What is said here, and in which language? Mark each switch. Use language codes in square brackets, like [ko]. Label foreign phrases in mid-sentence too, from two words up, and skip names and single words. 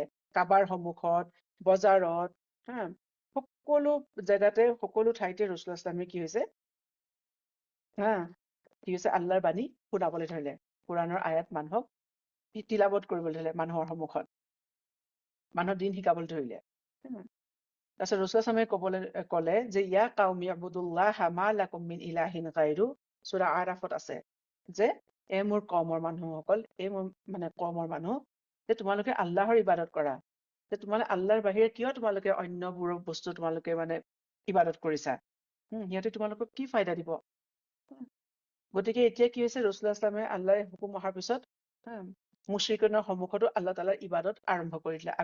[as] কাবাৰ সন্মুখত, বজাৰত, সকলো জেগাতে, সকলো ঠাইতে [ar] رسول الله صلى الله عليه وسلم [as] কি হৈছে আল্লাহৰ বাণী শুনাবলৈ ধৰিলে, কোৰাণৰ আয়াত মানুহক তিলাৱত কৰিবলৈ ধৰিলে, মানুহৰ সন্মুখত মানুহক দিন শিকাবলৈ ধৰিলে। তাৰপিছত [ar] رسول الله صلى الله عليه وسلم [as] ক'লে যে [ar] يا قوم اعبدوا الله ما لكم من إله غيره, [as] সূৰা আৰাফত আছে, যে এ মোৰ কওমৰ মানুহসকল, এই মোৰ মানে কওমৰ মানুহ, যে তোমালোকে আল্লাহৰ ইবাদত কৰা, যে তোমালোকে আল্লাহৰ বাহিৰে কিয় তোমালোকে অন্যবোৰ বস্তু তোমালোকে মানে ইবাদত কৰিছা, সিহঁতে তোমালোকক কি ফায়দা দিব। গতিকে এতিয়া কি হৈছে, [ar] رسول الله صلى الله عليه وسلم [as] আল্লাহৰ হুকুম অহাৰ পিছত মুশ্ৰিকনৰ সন্মুখতো [ar] الله تعالى [as] ইবাদত আৰম্ভ কৰি দিলে।